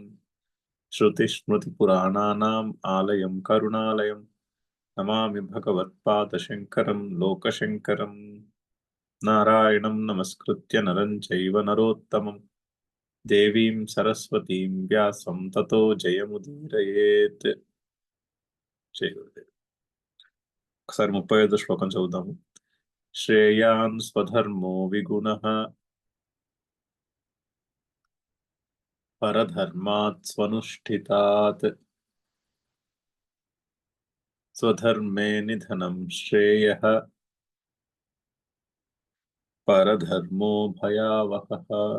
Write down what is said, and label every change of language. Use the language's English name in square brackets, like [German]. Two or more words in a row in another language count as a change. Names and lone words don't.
[Sanskrit] श्रुतिस्मृतिपुराणानाम् आलयं करुणालयं नमामि भगवत्पादशङ्करं लोकशङ्करं। नारायणं नमस्कृत्य नरं चैव नरोत्तमं देवीं सरस्वतीं व्यासं ततो जयमुदीरयेत्। [Telugu] ఒకసారి 35వ శ్లోకం చదువుదాము. [Sanskrit] శ్రేయాన్ స్వధర్మో విగుణః పరధర్మాత్ స్వనుష్ఠితాత్ స్వధర్మే నిధనం శ్రేయః పరధర్మో భయావహః.